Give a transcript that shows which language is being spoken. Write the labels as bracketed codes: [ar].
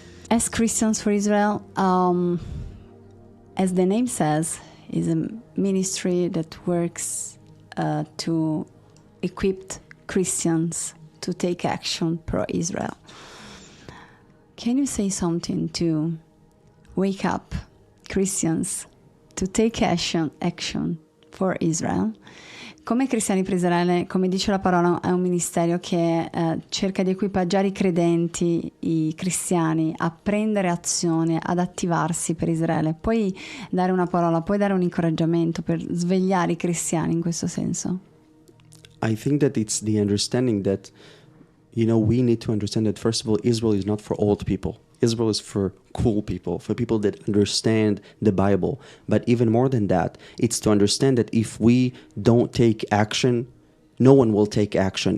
[en] As Christians for Israel, as the name says, is a ministry that works to equip Christians to take action pro-Israel. Can you say something to wake up Christians to take action for Israel? [it] Come Cristiani per Israele, come dice la parola, è un ministero che cerca di equipaggiare I credenti, I cristiani, a prendere azione, ad attivarsi per Israele. Puoi dare una parola, puoi dare un incoraggiamento per svegliare I cristiani in questo senso? [en] I think that it's the understanding that, you know, we need to understand that, first of all, Israel is not for old people. Israel is for cool people, for people that understand the Bible. But even more than that, it's to understand that if we don't take action, no one will take action.